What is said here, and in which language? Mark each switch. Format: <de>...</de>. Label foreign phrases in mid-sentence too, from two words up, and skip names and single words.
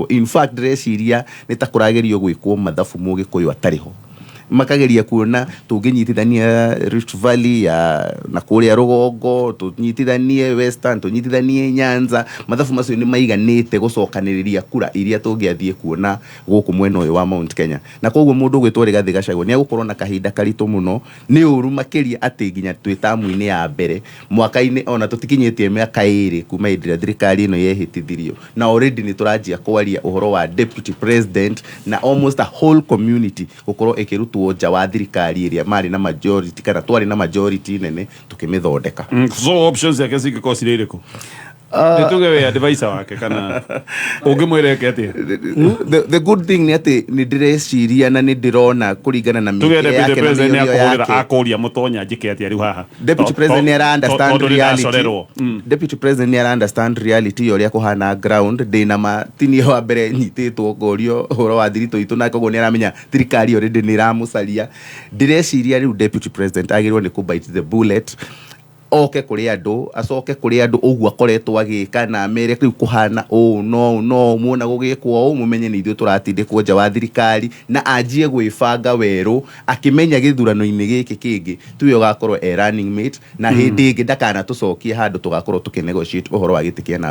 <en>In fact</en> <ki>ndĩreciria nĩ ta kũragerio gwĩkwo mathabu Mũgĩkũyũ atarĩ ho, makageria kuona tũngĩnyitithania Rift Valley na kũrĩa rũgongo, tũnyitithanie Western, tũnyitithanie Nyanza, mathabu macio nĩ maiganĩte gũcokanĩrĩria kura iria tũngĩathiĩ kuona gũkũ mwena ũyũ wa Mount Kenya. Na koguo mũndũ gwĩtwo Rigathĩ Gachagua nĩ agũkorwo na kahinda karitũ mũno. Nĩ ũru makĩria atĩ nginya twĩ tamu-inĩ ya mbere mwaka-inĩ ona tũtikinyĩtie mĩaka 2 kuma hĩndĩ ĩrĩa thirikari ĩno yehĩtithirio, na already nĩ tũranjia kwaria ũhoro wa</ki> <en>deputy president</en> <ki>na</ki> <en>almost a whole community</en> <ki>gũkorwo ĩkĩrutwo nja wa thirikari ĩrĩa marĩ na majority kana twarĩ na majority nene tukĩmĩthondeka. So options yake cingĩkorwo cirĩ irĩkũ? Nĩtuge we advisor wake kana ũngĩmwĩreke atĩa?</ki> <en>The good thing</en> <ki>nĩ atĩ nĩ ndĩreciria na nĩ ndĩrona kũringana na mĩeke yake na mĩario yake akũria mũtonya njĩke atĩa rĩu haha.</ki> <en>Deputy President nĩ understand reality. Deputy President nĩ understand reality</en> <ki>ũrĩa kũhana</ki> <en>ground.</en> <ki>Ndĩna matinio wa mbere nyitĩtwo ngorio ũhoro wa thirito itũ na koguo nĩ aramenya thirikari already nĩ ĩramũcaria. Ndĩreciria rĩu</ki> <en>Deputy President</en> <ki>agĩrĩirwo nĩ</ki> <en>kũ-bite the bullet,</en> <ki>oke kũrĩ andũ, acoke kũrĩ andũ ũguo akoretwo agĩka na mere rĩu kũhana no muona gũgĩkwo mumenye nĩ ithuĩ tũratindĩkwo nja wa thirikari, na anjie gwĩbanga werũ akĩmenya gĩthurano-inĩ gĩkĩ kĩngĩ tuwe ũgakorwo</ki> <en>running mate</en> <ki>na hĩndĩ ĩngĩ ndakana tũcokie handũ tũgakorwo tũkĩnegotiate ũhoro wa gĩtĩ kĩa namba.</ki>